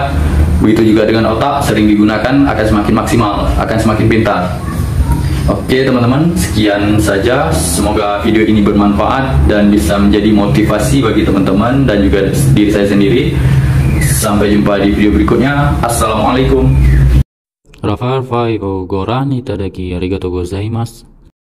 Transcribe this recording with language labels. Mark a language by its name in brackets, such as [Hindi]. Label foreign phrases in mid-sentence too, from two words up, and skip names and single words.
[Indonesian] Begitu juga dengan otak, sering digunakan akan semakin maksimal, akan semakin pintar. Oke teman-teman, sekian saja. Semoga video ini bermanfaat dan bisa menjadi motivasi bagi teman-teman dan juga diri saya sendiri. Sampai jumpa di video berikutnya. Assalamualaikum. [Japanese] Raffair 5 をご覧いただきありがとうございます。